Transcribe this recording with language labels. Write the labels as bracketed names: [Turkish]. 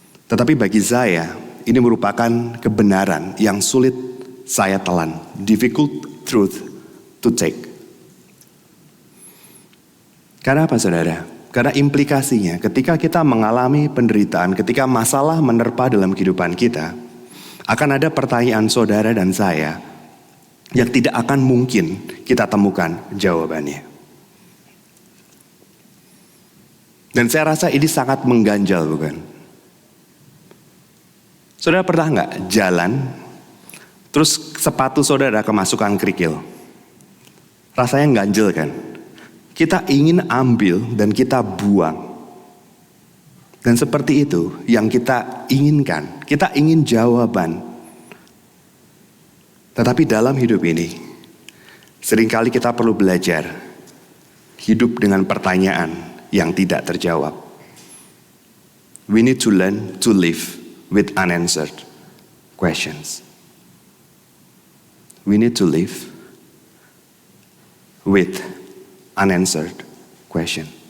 [Indonesian] Tetapi bagi saya, ini merupakan kebenaran yang sulit saya telan. [English] Difficult truth to take. [Indonesian] Karena apa saudara? Karena implikasinya ketika kita mengalami penderitaan, ketika masalah menerpa dalam kehidupan kita, akan ada pertanyaan saudara dan saya yang tidak akan mungkin kita temukan jawabannya. Dan saya rasa ini sangat mengganjal, bukan? Saudara pernah nggak jalan Terus sepatu saudara kemasukan kerikil. Rasanya ganjel kan? Kita ingin ambil dan kita buang. Dan seperti itu yang kita inginkan. Kita ingin jawaban. Tetapi dalam hidup ini, seringkali kita perlu belajar hidup dengan pertanyaan yang tidak terjawab. [English] We need to learn to live with unanswered questions. We need to live with unanswered question.